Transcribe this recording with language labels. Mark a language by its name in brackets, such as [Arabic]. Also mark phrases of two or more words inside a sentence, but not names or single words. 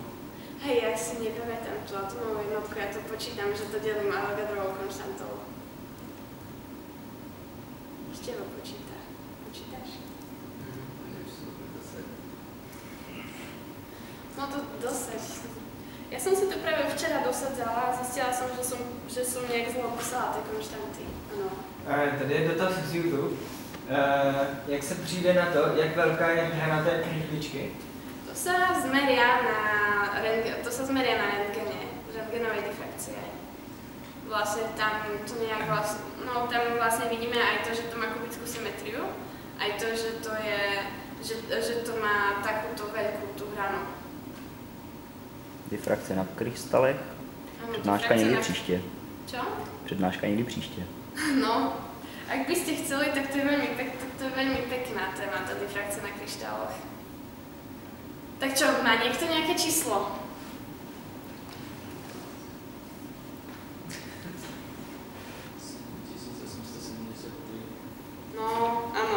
[Slovak] Hej, ja si nepamätám tú atomovú jednotku, ja to počítam, že to delím Avogadrovou konštantou. Ešte ho počítaš? No to dosaď. Ja som si to práve včera dosadzala a zistila som, že som nejak zlo poslala tie konštanty. [Czech] Ano. Tady je dotaz z YouTube. Jak se přijde na to, jak velká je hranaté krychličky? [Slovak] To sa zmeria na rentgene, rentgenovej difrakcie. Vlastne tam to nejak tam vlastne vidíme aj to, že to má kubickú symetriu, aj to, že to je, že to má takúto veľkú tú hranu. [Czech] Difrakce na krystalech? Přednáška někdy příště. [Slovak] Čo? [Czech] Přednáška někdy příště. [Slovak] No, ak by ste chceli, tak to je veľmi pekná téma, tá difrakcia na kryštáloch. Tak čo, má niekto nejaké číslo? No, áno.